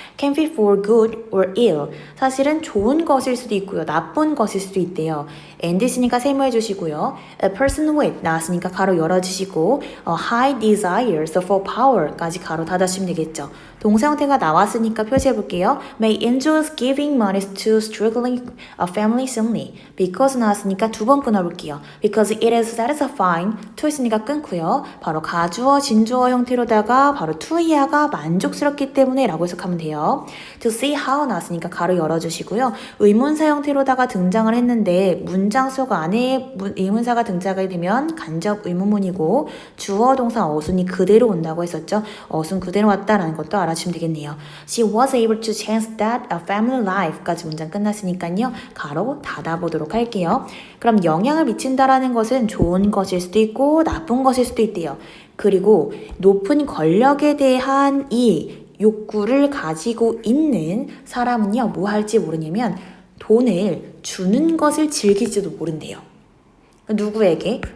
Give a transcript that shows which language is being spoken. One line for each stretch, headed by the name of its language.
English: can be for good or ill.
Korean: 사실은 좋은 것일 수도 있고요. 나쁜 것일 수도 있대요. and 있으니까 세모해 주시고요.
English: a person with
Korean: 나왔으니까 가로 열어주시고
English: high desires for power
Korean: 까지 가로 닫아주시면 되겠죠. 동사 형태가 나왔으니까 표시해 볼게요.
English: may enjoy giving money to struggling families only.
Korean: because 나왔으니까 두 번 끊어볼게요.
English: because it is satisfying.
Korean: to 있으니까 끊고요. 바로 가주어, 진주어 형태로다가 바로 to 이하가 만족스럽기 때문에 라고 해석하면 돼요.
English: to see how
Korean: 나왔으니까 가로 열어주시고요. 의문사 형태로다가 등장을 했는데 문장 속 안에 의문사가 등장하게 되면 간접 의문문이고 주어 동사 어순이 그대로 온다고 했었죠. 어순 그대로 왔다라는 것도 알아주시면 되겠네요.
English: She was able to change that family life
Korean: 까지 문장 끝났으니까요. 가로 닫아보도록 할게요. 그럼 영향을 미친다라는 것은 좋은 것일 수도 있고 나쁜 것일 수도 있대요. 그리고 높은 권력에 대한 이 욕구를 가지고 있는 사람은요, 뭐 할지 모르냐면 돈을 주는 것을 즐길지도 모른대요. 누구에게?